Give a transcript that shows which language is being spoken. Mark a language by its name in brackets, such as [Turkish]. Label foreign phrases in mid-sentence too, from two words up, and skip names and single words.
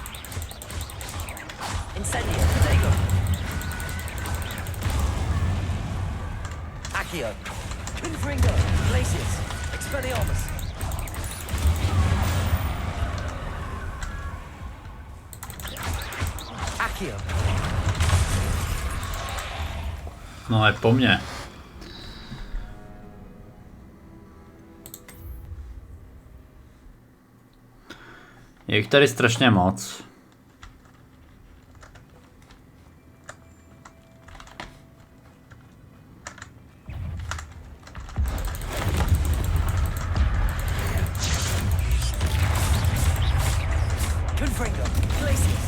[Czech] Incendio. Protego. Accio. Confringo. Glacius. Expelliarmus. Accio. No je po mně. Je jich tady strašně moc. Confringo. Glacius.